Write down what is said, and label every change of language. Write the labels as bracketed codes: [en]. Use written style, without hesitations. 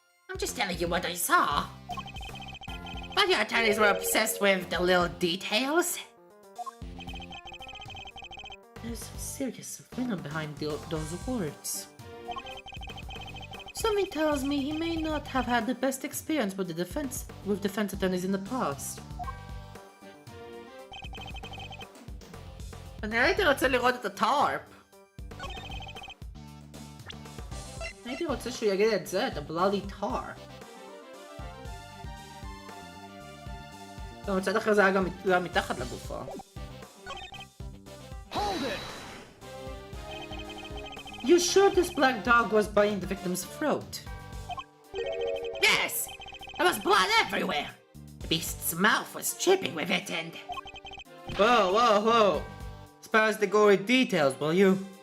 [en] I'm just telling you what I saw. But your attorneys were obsessed with the little details. There's serious venom behind those words. Something tells me he may not have had the best experience with defense attorneys in the past. [he] אני הייתי רוצה לראות את הטארפ. הייתי רוצה שהוא יגיד את זה, את ה- [en] bloody tar. [he] מצד אחר זה היה גם מתחת לגופה. [en] Hold it! You sure this black dog was biting the victim's throat? Yes! There was blood everywhere. beast's mouth was dripping with it and... Whoa. Spare us the gory details, will you?